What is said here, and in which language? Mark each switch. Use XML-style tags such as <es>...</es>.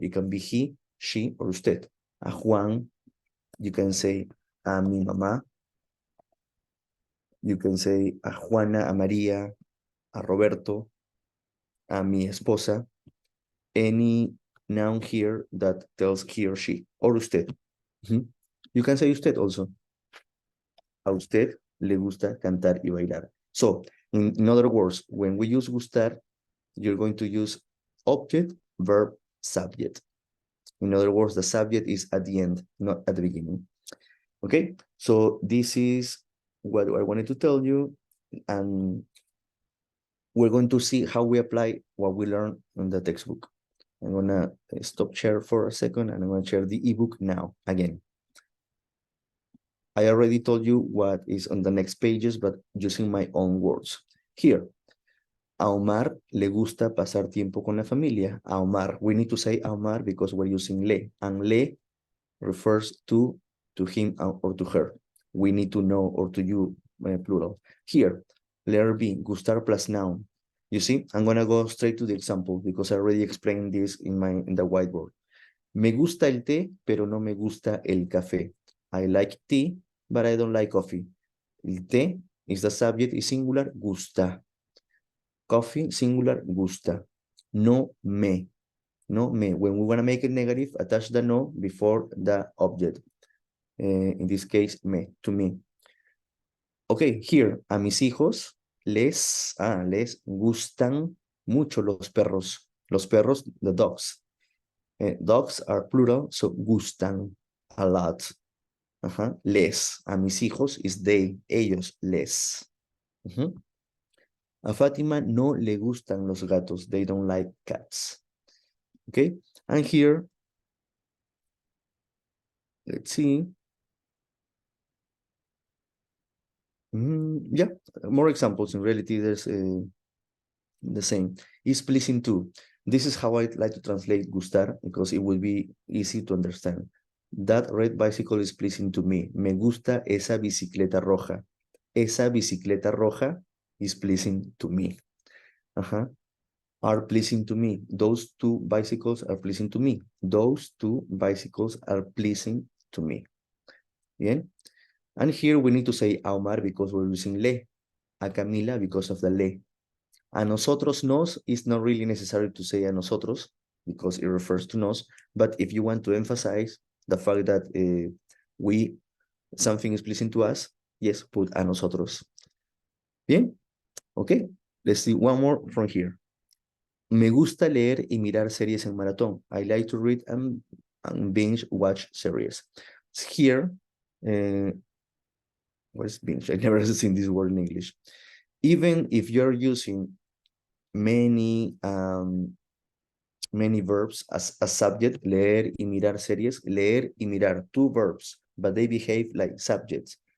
<en>It can be he, she, or usted. A Juan, you can say</en> <es>a mi mamá.</es> <en>You can say a Juana, a María, a Roberto,</en> <es>a mi esposa.</es> <en>Any noun here that tells he or she, or usted. You can say usted also.</en> <es>A usted le gusta cantar y bailar.</es> <en>So, in other words, when we use gustar, you're going to use object, verb, subject. In other words, the subject is at the end, not at the beginning. Okay, so this is what I wanted to tell you, and we're going to see how we apply what we learned in the textbook. I'm gonna stop share for a second, and I'm gonna share the ebook now again. I already told you what is on the next pages, but using my own words.</en> <es>Here, a Omar le gusta pasar tiempo con la familia.</es> <en>A Omar, we need to say a Omar because we're using le, and le refers to him or to her. We need to know, or to you, plural. Here, letter B, gustar plus noun. You see, I'm gonna go straight to the example because I already explained this in the whiteboard.</en> <es>Me gusta el té, pero no me gusta el café.</es> <en>I like tea, but I don't like coffee. El té is the subject, is singular, gusta. Coffee, singular, gusta.</en> <es>No me. No me.</es> <en>When we want to make it negative, attach the no before the object. In this case, me, to me. Okay, here,</en> <es>a mis hijos les gustan mucho los perros. Los perros,</es> <en>the dogs. Dogs are plural, so gustan a lot. Les.</en> <es>A mis hijos</es> <en>is they, ellos, les.</en> <es>A Fátima no le gustan los gatos.</es> <en>They don't like cats. Okay, and here, let's see. Yeah, more examples. In reality, there's the same. Is pleasing to. This is how I like to translate gustar because it will be easy to understand. That red bicycle is pleasing to me.</en> <es>Me gusta esa bicicleta roja. Esa bicicleta roja</es> <en>is pleasing to me. Are pleasing to me. Those two bicycles are pleasing to me. Those two bicycles are pleasing to me. Bien. And here we need to say a Omar because we're using le. A Camila because of the le.</en> <es>A nosotros nos</es> <en>is not really necessary to say a nosotros because it refers to nos. But if you want to emphasize the fact that something is pleasing to us, yes, put a nosotros. Bien. Okay. Let's see one more from here.</en> <es>Me gusta leer y mirar series en maratón.</es> <en>I like to read and binge watch series. Here, what is binge? I never seen this word in English. Even if you're using many verbs as a subject,</en> <es>leer y mirar series, leer y mirar,</es> <en>two verbs, but they behave like subjects.</en>